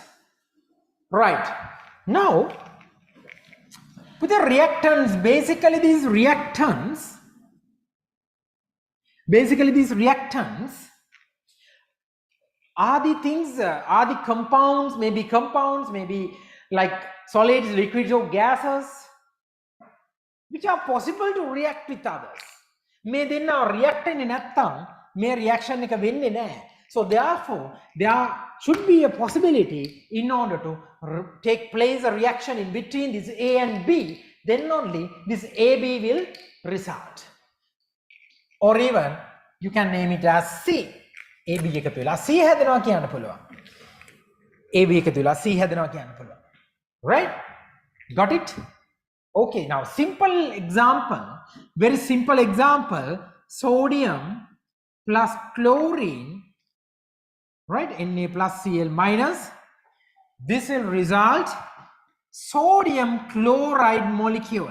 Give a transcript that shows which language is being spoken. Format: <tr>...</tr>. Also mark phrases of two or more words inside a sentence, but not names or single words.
<en>Right, now with the reactants, basically these reactants are the things, are the compounds, maybe like solids, liquids or gases, which are possible to react with others.</en> <si>මේ දෙන්න react වෙන්නේ නැත්නම් මේ reaction එක වෙන්නේ නැහැ.</si> <en>So therefore there should be a possibility in order to take place a reaction in between this A and B, then only this AB will result. Or even you can name it as C.</en> <si>AB එකතු වෙලා C හැදෙනවා කියන්න පුළුවන්. AB එකතු වෙලා C හැදෙනවා කියන්න පුළුවන්.</si> <en>Right? Got it? Okay, now simple example, very simple example, sodium plus chlorine, right, Na plus Cl minus, this will result sodium chloride molecule.</en>